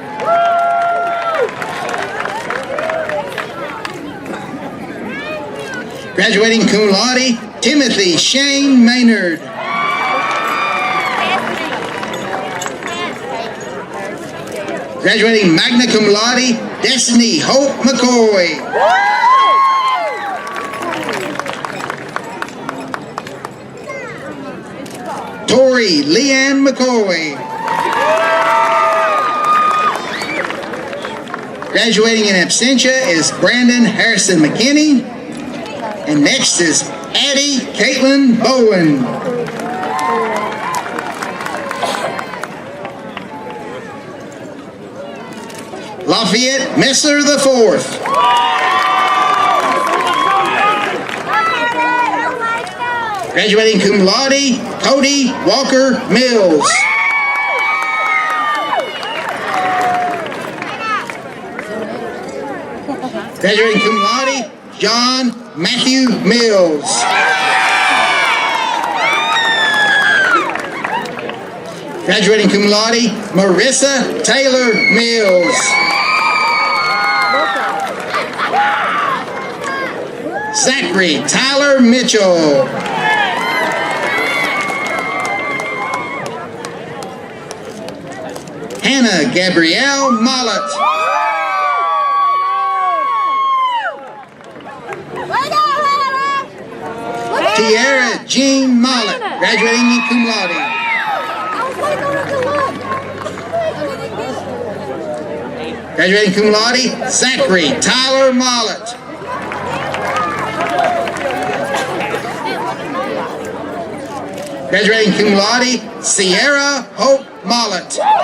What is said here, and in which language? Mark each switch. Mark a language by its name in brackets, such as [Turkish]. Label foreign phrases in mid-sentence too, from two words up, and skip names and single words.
[English] Graduating [Latin] cum laude, [English] Timothy Shane Maynard. Graduating [Latin] magna cum laude, [English] Destiny Hope McCoy. Tori Leanne McCoy. Graduating [Latin] in absentia [English] is Brandon Harrison McKinney. And next is Addie Caitlin Bowen. Lafayette Messer IV. Graduating [Latin] cum laude, [English] Cody Walker Mills. Graduating [Latin] cum laude, [English] John Matthew Mills. Graduating [Latin] cum laude, [English] Marissa Taylor Mills. Zachary Tyler Mitchell. Hannah Gabrielle Mollett. Tiara Jean Mollett, graduating in [Latin] cum laude. [English] Graduating [Latin] cum laude, [English] Zachary Tyler Mollett. Graduating [Latin] cum laude, [English] Sierra Hope Mollett.